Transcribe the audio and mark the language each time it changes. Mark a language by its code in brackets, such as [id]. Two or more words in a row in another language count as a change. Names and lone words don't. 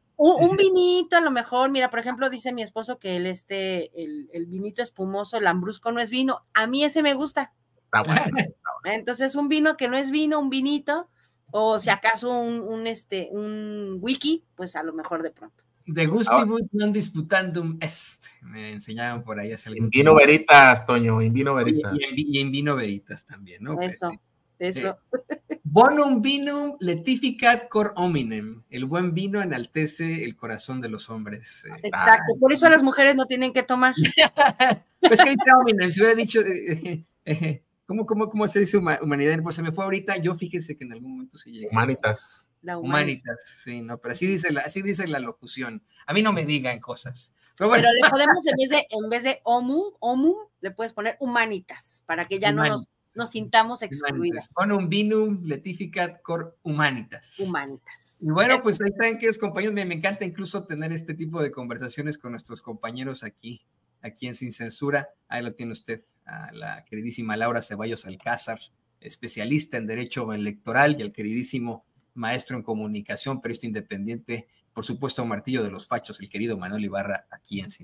[es] Un vinito a lo mejor, mira, por ejemplo, dice mi esposo que el vinito espumoso, el lambrusco no es vino. A mí ese me gusta. Está bueno. Entonces, un vino que no es vino, un vinito, o si acaso un wiki, pues a lo mejor de pronto. [la] De gustibus non disputandum est, [es] me enseñaban por ahí hace algún tiempo. [la] Vino veritas, Toño, en vino veritas. [es] Y en [la] vino veritas [es] también, ¿no? Eso. [la] Bonum vinum letificat cor hominem. [es] El buen vino enaltece el corazón de los hombres. Exacto, por eso las mujeres no tienen que tomar. Pues que dice hominem, si hubiera dicho, ¿cómo se dice humanidad? Pues se me fue ahorita, yo fíjese que en algún momento se llega. [la] Humanitas. Humanitas, [es] sí, no, pero así dice la locución. A mí no me digan cosas. Pero le podemos, en vez de omum, le puedes poner humanitas, para que ya humanitas. no nos sintamos excluidas. [la] Bonum vinum letificat cor humanitas. Humanitas. [es] Y bueno, pues ahí están, queridos compañeros, me encanta incluso tener este tipo de conversaciones con nuestros compañeros aquí en Sin Censura. Ahí lo tiene usted, a la queridísima Laura Ceballos Alcázar, especialista en Derecho Electoral, y al queridísimo maestro en comunicación, periodista independiente, por supuesto, martillo de los fachos, el querido Manuel Ibarra, aquí en Sin Censura.